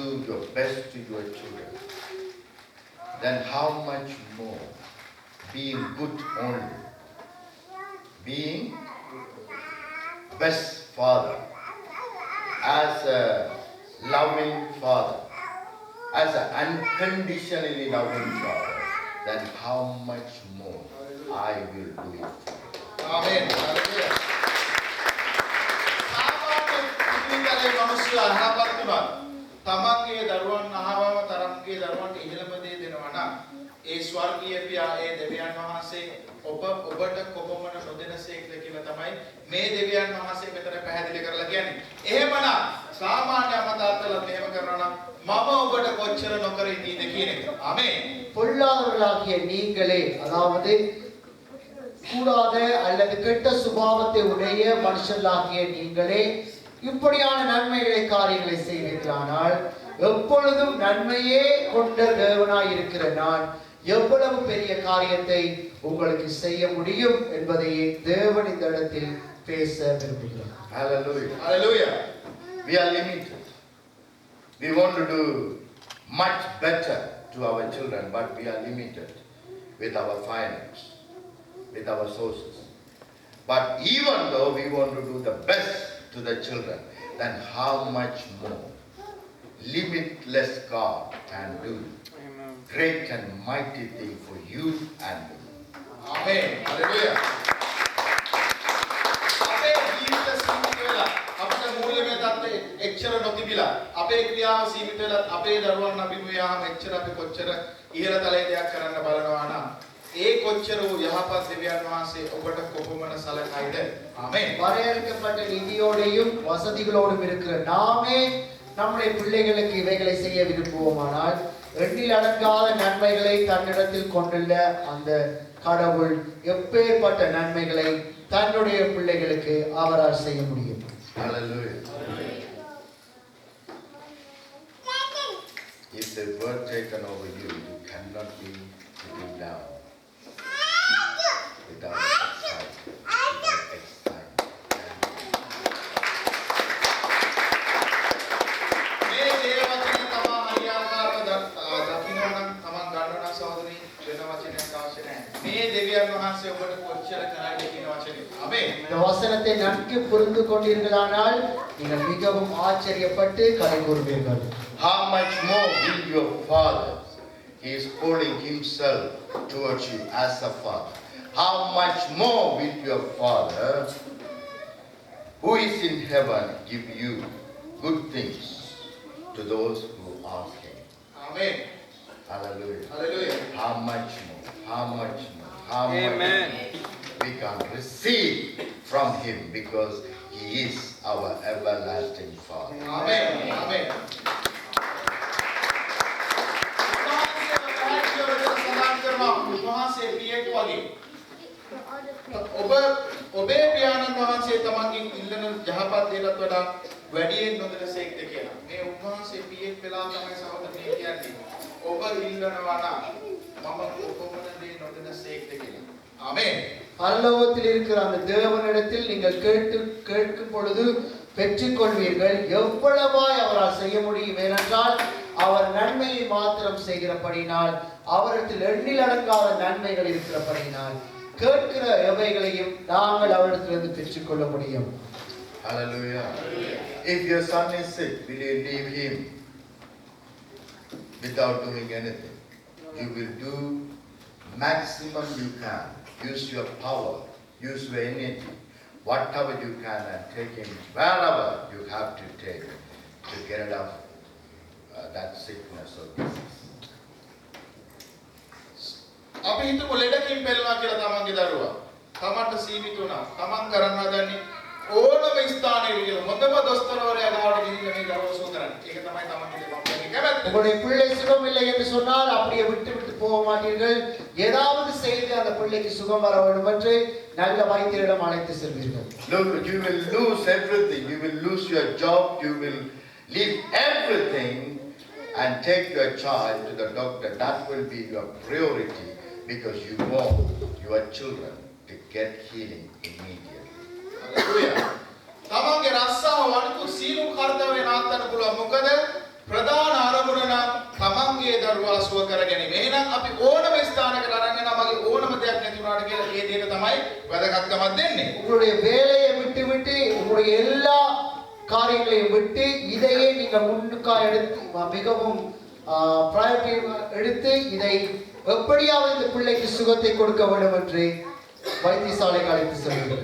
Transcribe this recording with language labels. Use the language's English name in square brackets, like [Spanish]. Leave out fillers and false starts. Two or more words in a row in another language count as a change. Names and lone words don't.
[English] your best to your children, then how much more being good only, being best father, as a loving father, as an unconditionally loving father, then how much more I will do it for you. [Sinhala] ආමේන්. හalleluya. සාමාන්‍ය ජීවිතයේ මිනිස්සු අහපත් තුනක් තමන්ගේ දරුවන් අහවම තරම්ගේ දරුවන්ට ඉහළම දේ දෙනවා නම් ඒ ස්වර්ගීය පියා ඒ දෙවියන් වහන්සේ ඔබට කොපමණ නොදෙනසේක්ද කියලා තමයි මේ දෙවියන් වහන්සේ මෙතන පැහැදිලි කරලා කියන්නේ. එහෙමනම් සාමාන්‍ය මතාත්තලත් එහෙම කරනවා නම් මම ඔබට කොච්චර නොකර ඉඳීද කියන එක. ආමේන්. [Tamil] பொல்லாதவர்களாகிய நீங்களே, அதாவது கூடாத அல்லது கெட்ட சுபாவத்தை உடைய மனுஷர்களாகிய நீங்களே இப்படியான நன்மைகளை காரியங்களை செய்வீர்களானால் எப்பொழுதும் நன்மையே கொண்ட தேவனாய் இருக்கிற நான் எவ்வளவு பெரிய காரியத்தை உங்களுக்கு செய்ய முடியும் என்பதை தேவன் இந்த இடத்தில் பேச விரும்புகிறார். [English] Hallelujah. Hallelujah. We are limited. We want to do much better to our children, but we are limited with our finance, with our sources. But even though we want to do the best to the children, then how much more limitless God can do great and mighty thing for you and me. Amen. Hallelujah. [Sinhala] අපේ ජීවිත සීමිත වෙලා අපේ මූල්‍යමය தත්ත්වය එච්චර නොතිබිලා අපේ ක්‍රියාව සීමිත වෙලා අපේ දරුවන් අපි මෙයාම එච්චර අපි කොච්චර ඉහළ තලයේ දෙයක් කරන්න බලනවා නම් ඒ කොච්චර වූ යහපත් දෙවියන් වහන්සේ ඔබට කොපමණ සලකයිද? ආමේන්. [Tamil] வரையறுக்கப்பட்ட நிதியோடையும் வசதிகளோடும் இருக்கிற நாமே நம்முடைய பிள்ளைகளுக்கு இவைகளை செய்ய விரும்புவோமானால் எண்ணில் அடங்காத நன்மைகளை தன்னிடத்தில் கொண்டுள்ள அந்த கடவுள் எப்பேற்பட்ட நன்மைகளை தன்னுடைய பிள்ளைகளுக்கு அவரால் செய்ய முடியும். [English] Hallelujah. If the word taken over you, you cannot be sitting down without excitement. [Sinhala] මේ දේවචනේ තමා හරියාකාරව දකින්න නම් තමන් ගන්න නම් සහෝදරනි වෙන වචනයක් අවශ්‍ය නැහැ. මේ දෙවියන් වහන්සේ ඔබට කොච්චර කරයිද කියන වචනේ. ආමේන්. [Tamil] இந்த வசனத்தை நன்கு புரிந்து கொண்டீர்களானால் நீங்கள் மிகவும் ஆச்சரியப்பட்டு களி கூறுவீர்கள். [English] How much more will your Father, He is calling Himself towards you as a Father. How much more will your Father, who is in heaven, give you good things to those who ask Him. [Sinhala] ආමේන්. [English] Hallelujah. Hallelujah. How much more, how much more, how much we can receive from Him because He is our everlasting Father. [Sinhala] ආමේන්. ආමේන්. උන්වහන්සේ පියෙක් වගේ ඔබේ පියාණන් වහන්සේ තමන්ගෙන් ඉල්ලන යහපත් දේටත් වඩා වැඩියෙන් නොදෙනසේක්ද කියලා. මේ උන්වහන්සේ පියෙක් වෙලා තමයි සහෝදරනි කියන්නේ. ඔබ ඉල්ලනවා නම් මම කොපමණ දේ නොදෙනසේක්ද කියලා. ආමේන්. [Tamil] பரலோகத்தில் இருக்கிற அந்த தேவனிடத்தில் நீங்கள் கேட்கும் பொழுது பெற்றுக்கொள்வீர்கள். எவ்வளவாய் அவரால் செய்ய முடியும் ஏனென்றால் அவர் நன்மையை மாத்திரம் செய்கிறபடினால் அவரிடத்தில் எண்ணில் அடங்காத நன்மைகள் இருக்கிறபடினால் கேட்கிற எவைகளையும் நாங்கள் அவரிடத்திலிருந்து பெற்றுக்கொள்ள முடியும். [English] Hallelujah. If your son is sick, will you leave him without doing anything? You will do maximum you can. Use your power, use your energy, whatever you can, and take him wherever you have to take to get rid of that sickness or disease. [Sinhala] අපි හිතමු ලෙඩකින් පෙළෙනවා කියලා තමන්ගේ දරුවා. තමන්ට සීමිත වුණා. තමන් කරන්න හදන්නේ ඕනම ස්ථානයක කියලා මොනම දොස්තරවරයා ගාවට ගිහින් මේ දරුවා සුව කරන්නේ. ඒක තමයි තමන්ගේ කැමැත්ත. [Tamil] உங்களுடைய பிள்ளை சுகம் இல்லை என்று சொன்னால் அப்படியே விட்டு விட்டு போக மாட்டீர்கள். ஏதாவது செய்து அந்த பிள்ளைக்கு சுகம் வர வேண்டும் என்று நல்ல வைத்தியரிடம் அழைத்து செல்வீர்கள். [English] Look, you will lose everything. You will lose your job. You will leave everything and take your child to the doctor. That will be your priority because you want your children to get healing immediately. [Sinhala] හලෙලූයා. තමන්ගේ රස්සාව වනිකු සීලු කර්තව්‍ය නාත්තන්න පුළුවන්. මොකද ප්‍රධාන අරමුණ නම් තමන්ගේ දරුවා සුව කර ගැනීම. එහෙනම් අපි ඕනම ස්ථානයකට අරන් යනවා මගේ ඕනම දෙයක් නැති වුණාට කියලා ඒ දෙයට තමයි වැදගත්කමක් දෙන්නේ. [Tamil] உங்களுடைய வேலையை விட்டு உங்களுடைய எல்லா காரியங்களையும் விட்டு இதையே நீங்கள் முன்னுக்கா எடுத்து மிகவும் பிரையாரிட்டி எடுத்து இதை எப்படியாவது இந்த பிள்ளைக்கு சுகத்தை கொடுக்க வேண்டும் என்று வைத்தியசாலைக்கு அழைத்து செல்வீர்கள்.